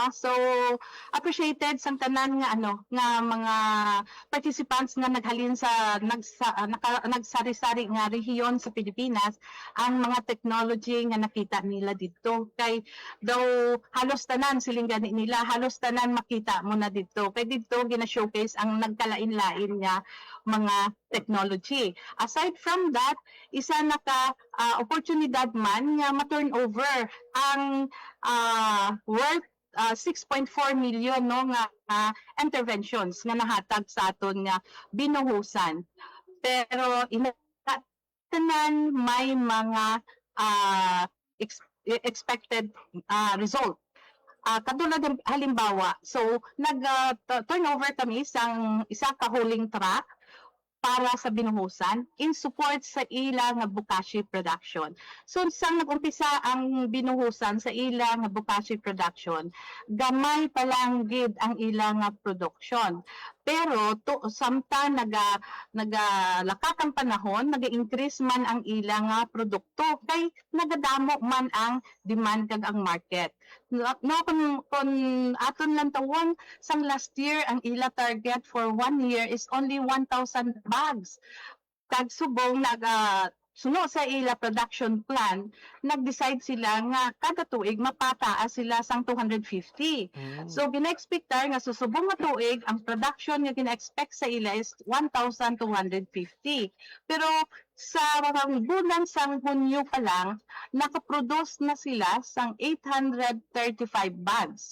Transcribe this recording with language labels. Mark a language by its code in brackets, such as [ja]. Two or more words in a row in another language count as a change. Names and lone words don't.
[hil] So appreciated sang tanan nga nga mga participants nga naghalin sa nagsari-sari nga rehiyon sa Pilipinas ang mga technology nga nakita nila dito. Kay daw halos tanan siling gani nila, halos tanan makita mo na dito. Kay dito gina-showcase ang nagkalain-lain nga mga technology. [en] Aside from that, [hil] isa naka oportunidad man nga ma-turn over ang worth 6.4 million, no, nga interventions nga nahatag sa aton nga binuhusan. Pero tanan may mga expected result. [tl] Katulad ng halimbawa, [hil] so nag-turnover kami sang isa ka huling truck para sa binuhusan [en] in support [hil] sa ila nga bokashi production. So sang nag-umpisa ang binuhusan sa ila nga bokashi production, gamay pa lang gid ang ila nga production. Pero samtang nagalakak ang panahon, nag-increase man ang ila nga produkto kay nagadamo man ang demand kag ang market. No, kung aton lang tawon sang [en] last year [hil] ang ila target [en] for 1 year is only 1,000 bags. [hil] Kag subong suno sa ila [en] production plan, [hil] nag-decide sila nga kada tuig mapataas sila sang 250. So gina-expectar nga susubong nga tuig ang production nga gina-expect sa ila is 1,250. Pero sa bulan sang Hunyo pa lang, nakaproduce na sila sang 835 bags.